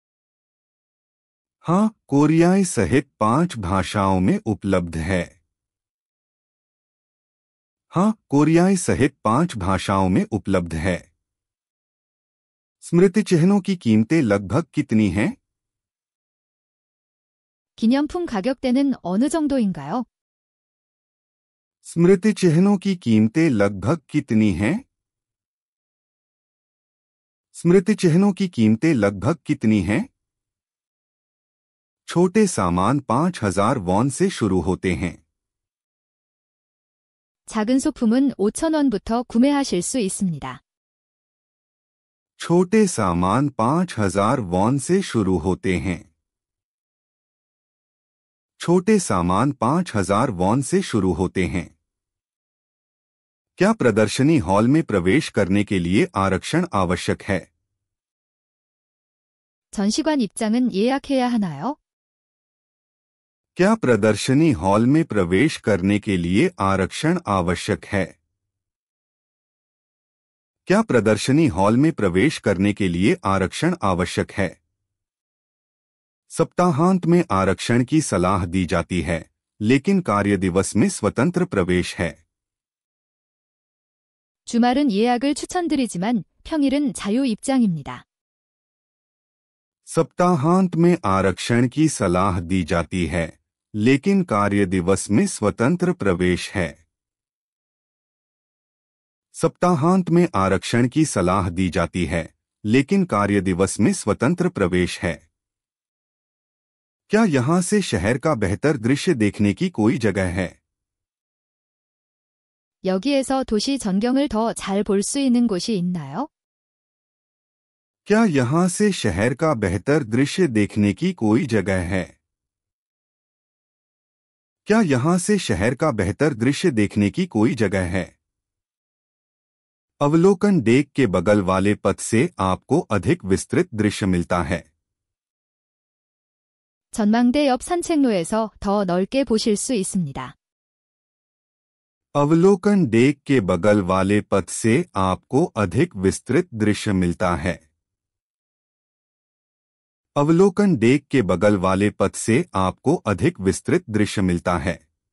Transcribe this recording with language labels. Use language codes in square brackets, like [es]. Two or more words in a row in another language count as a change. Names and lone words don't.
[hi] हाँ, कोरियाई सहित 5 भाषाओं में उपलब्ध है। हाँ, कोरियाई सहित 5 भाषाओं में उपलब्ध है। स्मृति चिन्हों की कीमतें लगभग कितनी हैं? [ko] 기념품 가격대는 어느 정도인가요? [hi] स्मृति चिन्हों की कीमतें लगभग कितनी हैं? स्मृति चिन्हों की कीमतें लगभग कितनी हैं? छोटे सामान 5,000 वॉन से शुरू होते हैं। [ko] 작은 소품은 5,000원부터 구매하실 수 있습니다. [hi] छोटे सामान 5,000 वॉन से शुरू होते हैं। छोटे सामान 5,000 वॉन से शुरू होते हैं। क्या प्रदर्शनी हॉल में प्रवेश करने के लिए आरक्षण आवश्यक है? [ko] 전시관 입장은 예약해야 하나요? [hi] क्या प्रदर्शनी हॉल में प्रवेश करने के लिए आरक्षण आवश्यक है? क्या प्रदर्शनी हॉल में प्रवेश करने के लिए आरक्षण आवश्यक है? सप्ताहांत में आरक्षण की सलाह दी जाती है, लेकिन कार्यदिवस में स्वतंत्र प्रवेश है। [ko] 주말은 예약을 추천드리지만 평일은 자유 입장입니다. [hi] सप्ताहांत में आरक्षण की सलाह दी जाती है, लेकिन कार्यदिवस में स्वतंत्र प्रवेश है। सप्ताहांत में आरक्षण की सलाह दी जाती है, लेकिन कार्यदिवस में स्वतंत्र प्रवेश है। क्या यहां से शहर का बेहतर दृश्य देखने की कोई जगह है? [ko] 여기에서 도시 전경을 더 잘 볼 수 있는 곳이 있나요? [hi] क्या यहाँ से शहर का बेहतर दृश्य देखने की कोई जगह है? क्या यहाँ से शहर का बेहतर दृश्य देखने की कोई जगह है? अवलोकन डेक के बगल वाले पथ से आपको अधिक विस्तृत दृश्य मिलता है। [ko] 전망대 옆 산책로에서 더 넓게 보실 수 있습니다. [hi] अवलोकन डेक के बगल वाले पथ से आपको अधिक विस्तृत दृश्य मिलता है। अवलोकन डेक के बगल वाले पथ से आपको अधिक विस्तृत दृश्य मिलता है।